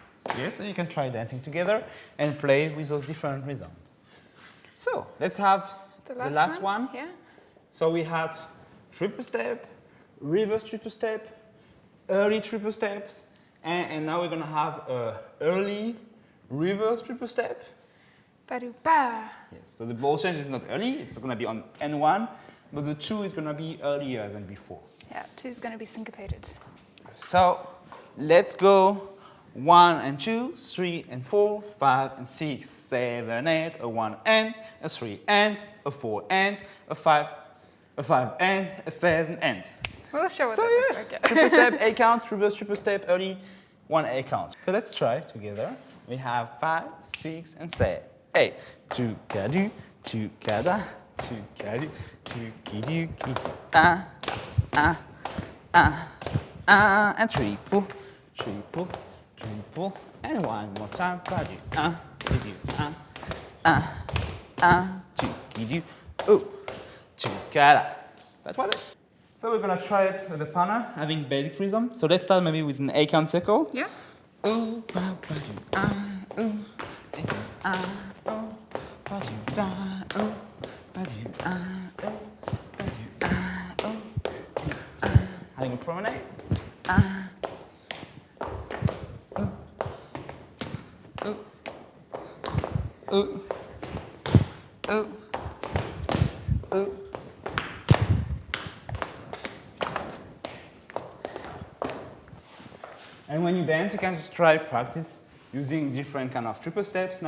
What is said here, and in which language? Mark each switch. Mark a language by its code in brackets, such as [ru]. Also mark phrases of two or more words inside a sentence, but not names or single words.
[en] Yes, so you can try dancing together and play with those different rhythms. So let's have the last one. Yeah. So we had triple step, reverse triple step, early triple steps, and now we're gonna have a early reverse triple step. Ba-do-ba. Yes, so the ball change is not early, it's gonna be on N1, but the 2 is gonna be earlier than before. Yeah, 2 is going to be syncopated. So let's go 1 and 2, 3 and 4, 5 and 6, 7, 8, a 1 and, a 3 and, a 4 and, a 5 and, a 7 and. We'll show what So that looks like. Yeah. triple step, A count, reverse triple step, early, 1 A count. So let's try together. We have 5, 6 and 7, 8. Two-ka-do, two-ka-da, two-ka-do, two-ki-do, ki-do, and triple, triple, triple, and one more time, ba-do, two-ki-do, oh, two-ka-da. That was it. So we're gonna try it with the partner, having basic rhythm. So let's start maybe with an A count circle. Yeah. Ooh, ba, ba, do, ooh, oh, ba, do, da, ooh, ba, do, oh, ba, do, oh, having a promenade. Ooh, ooh, ooh. And when you dance, you can just try practice using different kind of triple steps.